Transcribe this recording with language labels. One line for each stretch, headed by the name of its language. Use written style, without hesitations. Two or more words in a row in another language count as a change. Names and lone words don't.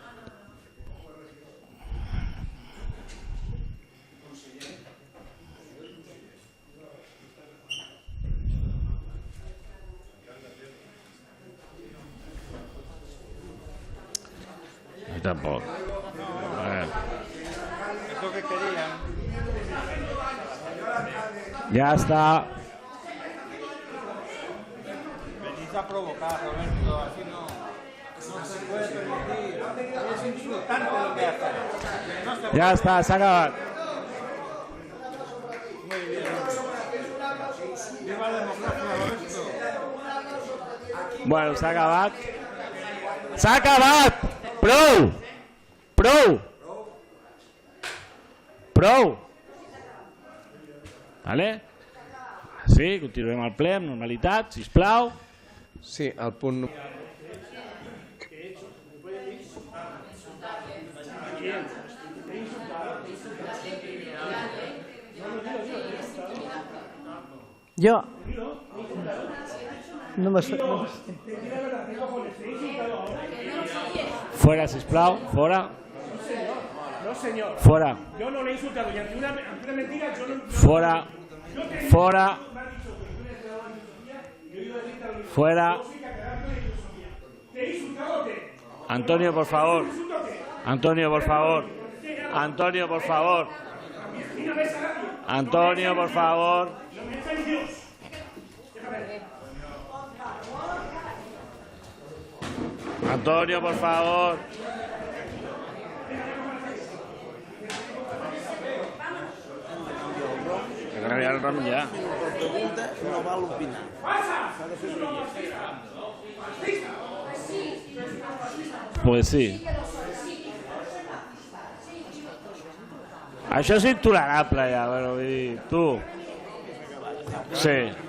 Catalan: Jo tampoc.
Spanish: Es lo que querían.
Catalan: Ja està.
Spanish: A provocar, Roberto, así no se puede permitir. Es insultante lo que hace.
Catalan: Ja està, s'ha acabat.
Spanish: Muy bien. Viva la democracia, Roberto.
Catalan: Bueno, s'ha acabat. S'ha acabat! Prou! Vale? Sí, continuem el ple amb normalitat, sisplau. Sí, el punt... Jo...
Spanish: No me...
Catalan: Fuera, sisplau, fora.
Spanish: No, señor.
Catalan: Fora.
Spanish: Yo no le he insultado. Y ante una mentira, yo no...
Catalan: Fora. Fora.
Spanish: Fuera. Antonio, por favor. Antonio, por favor. Antonio, por favor. Antonio, por favor. Antonio, por favor. He cambiado el ram ya.
Catalan: No val opinar.
Spanish: Pues sí.
Catalan: Això és intolerable ja, bueno, vull dir, tu. Sí.